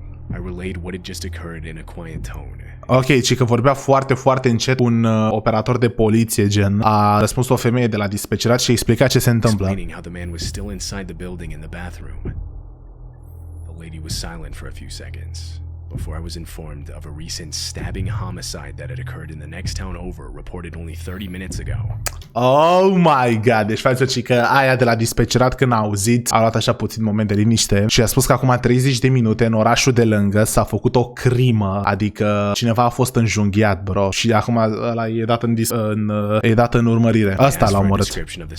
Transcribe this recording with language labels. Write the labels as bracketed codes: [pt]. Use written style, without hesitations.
[en] I relayed what had just occurred in a quiet tone. [ro] Ok, ci că vorbea foarte, foarte încet. Un operator de poliție, gen, a răspuns o femeie de la dispecerat și explica ce se întâmplă. [en] Explaining how the man was still inside the building in the bathroom. The lady was silent for a few seconds before I was informed of a recent stabbing homicide that had occurred in the next town over, reported only 30 minutes ago. Oh my god, [ro] deci face că aia de la dispecerat când a auzit a luat așa puțin moment de liniște și a spus că acum 30 de minute în orașul de lângă s-a făcut o crimă, adică cineva a fost înjunghiat, bro, și acum ăla e dat în urmărire. Asta l-a omorât.